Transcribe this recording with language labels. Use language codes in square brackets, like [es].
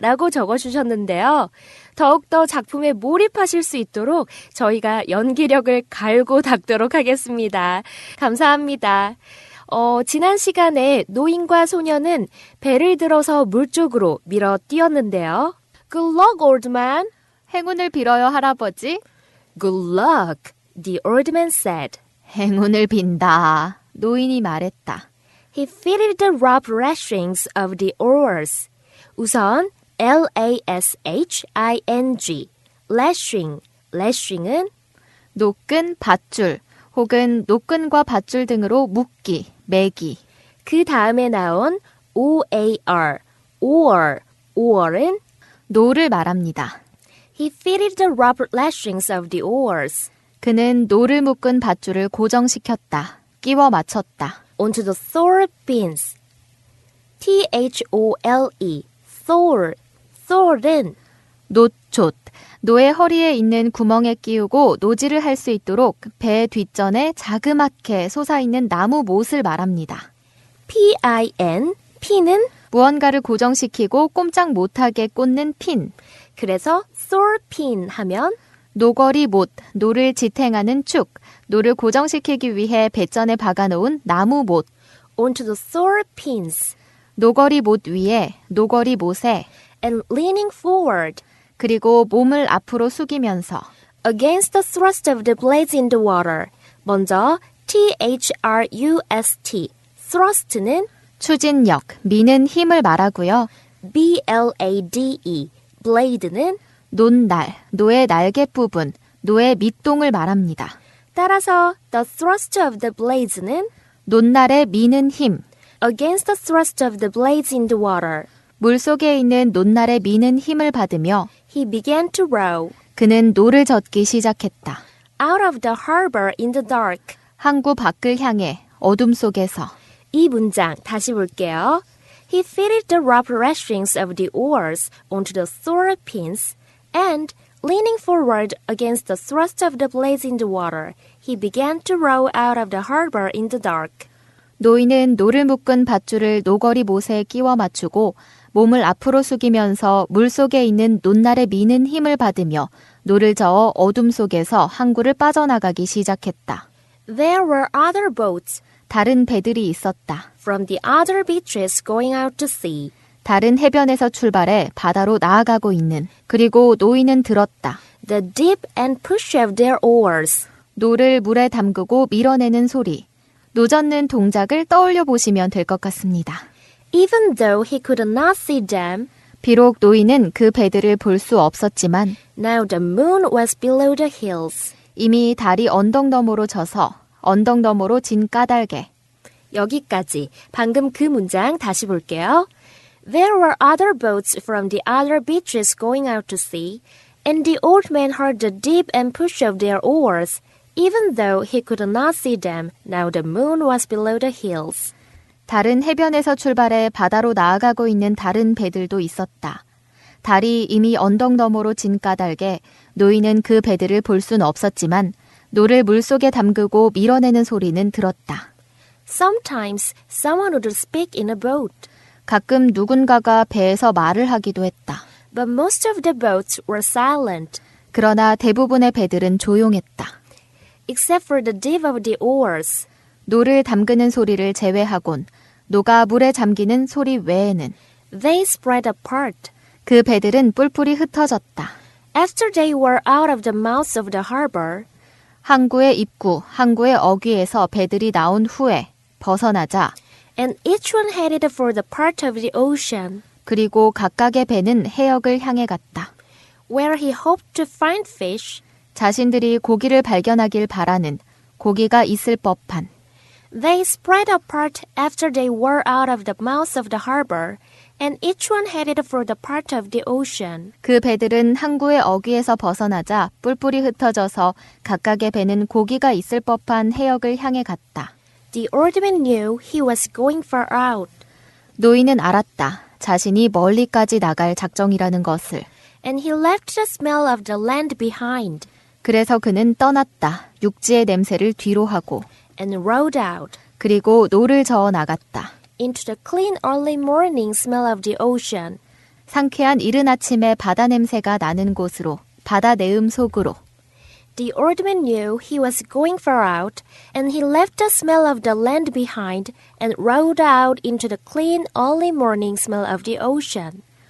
[ko] 라고 적어주셨는데요. 더욱더 작품에 몰입하실 수 있도록 저희가 연기력을 갈고 닦도록 하겠습니다. 감사합니다. 지난 시간에 노인과 소녀는 배를 들어서 물 쪽으로 밀어 뛰었는데요. [en] Good luck, old man. [ko] 행운을 빌어요, 할아버지. [en] Good luck, the old man said. [ko] 행운을 빈다. 노인이 말했다. [en] He fitted the rope lashings of the oars. [ko] 우선 L-A-S-H-I-N-G, lashing. lashing은 노끈, 밧줄, 혹은 노끈과 밧줄 등으로 묶기, 매기. 그 다음에 나온 O-A-R, oar은 노를 말합니다. [en] He fitted the rope lashings of the oars. [ko] 그는 노를 묶은 밧줄을 고정시켰다. 끼워 맞췄다. [en] onto the sword pins. Thole, Thor. Thor은 [ko] 노촛, 노의 허리에 있는 구멍에 끼우고 노지를 할 수 있도록 배 뒷전에 자그맣게 솟아있는 나무 못을 말합니다. pin, pin은 무언가를 고정시키고 꼼짝 못하게 꽂는 핀. 그래서 Thor pin 하면 노거리 못, 노를 지탱하는 축, 노를 고정시키기 위해 배전에 박아놓은 나무 못. [en] onto the Thor pins [ko] 노거리 못 위에, 노거리 못에, [en] and leaning forward [ko] 그리고 몸을 앞으로 숙이면서 [en] against the thrust of the blades in the water. [ko] 먼저 [en] thrust, thrust는 [ko] 추진력, 미는 힘을 말하고요. blade, blade는 논날, 노의 날개 부분, 노의 밑동을 말합니다. 따라서 [en] the thrust of the blades [ko] 는 논날에 미는 힘, [en] against the thrust of the blades in the water. [ko] 물속에 있는 논날에 미는 힘을 받으며 [en] He began to row [ko] 그는 노를 젓기 시작했다. [en] out of the harbor in the dark. [ko] 항구 밖을 향해 어둠 속에서 이 문장 다시 볼게요. [en] He fitted the rough lashings of the oars onto the Thor pins and, leaning forward against the thrust of the blades in the water, he began to row out of the harbor in the dark. [ko] 노인은 노를 묶은 밧줄을 노거리 못에 끼워 맞추고 몸을 앞으로 숙이면서 물속에 있는 논날에 미는 힘을 받으며 노를 저어 어둠 속에서 항구를 빠져나가기 시작했다. [en] There were other boats [ko] 다른 배들이 있었다. [en] from the other beaches going out to sea. [ko] 다른 해변에서 출발해 바다로 나아가고 있는. 그리고 노인은 들었다. [en] The dip and push of their oars. [ko] 노를 물에 담그고 밀어내는 소리. 노젓는 동작을 떠올려 보시면 될 것 같습니다. [en] Even though he could not see them, [ko] 비록 노인은 그 배들을 볼 수 없었지만 [en] now the moon was below the hills. [ko] 이미 달이 언덕 너머로 져서 언덕 너머로 진 까닭에. 여기까지. 방금 그 문장 다시 볼게요. [en] There were other boats from the other beaches going out to sea, and the old man heard the dip and push of their oars. Even though he could not see them, now the moon was below the hills. [ko] 다른 해변에서 출발해 바다로 나아가고 있는 다른 배들도 있었다. 달이 이미 언덕 너머로 진 까닭에 노인은 그 배들을 볼 수는 없었지만 노를 물속에 담그고 밀어내는 소리는 들었다. [en] Sometimes someone would speak in a boat, [ko] 가끔 누군가가 배에서 말을 하기도 했다. [en] but most of the boats were silent, [ko] 그러나 대부분의 배들은 조용했다. [en] except for the dip of the oars. [ko] 노를 담그는 소리를 제외하곤 노가 물에 잠기는 소리 외에는 [en] They spread apart. [ko] 그 배들은 뿔뿔이 흩어졌다. [en] After they were out of the mouths of the harbor, [ko] 항구의 입구, 항구의 어귀에서 배들이 나온 후에 벗어나자 [en] and each one headed for the part of the ocean [ko] 그리고 각각의 배는 해역을 향해 갔다. [en] where he hoped to find fish. [ko] 자신들이 고기를 발견하길 바라는 고기가 있을 법한 [en] They spread apart after they were out of the mouths of the harbor, and each one headed for the part of the ocean. [ko] 그 배들은 항구의 어귀에서 벗어나자 뿔뿔이 흩어져서 각각의 배는 고기가 있을 법한 해역을 향해 갔다. [en] The old man knew he was going far out, [ko] 노인은 알았다. 자신이 멀리까지 나갈 작정이라는 것을. [en] and he left the smell of the land behind, [ko] 그래서 그는 떠났다. 육지의 냄새를 뒤로 하고 [en] and rowed out [ko] 그리고 노를 저어 나갔다. [en] into the clean early morning smell of the ocean. [ko] 상쾌한 이른 아침에 바다 냄새가 나는 곳으로, 바다 내음 속으로. [en] The old man knew he was going far out, and he left the smell of the land behind and rowed out into the clean early morning smell of the ocean.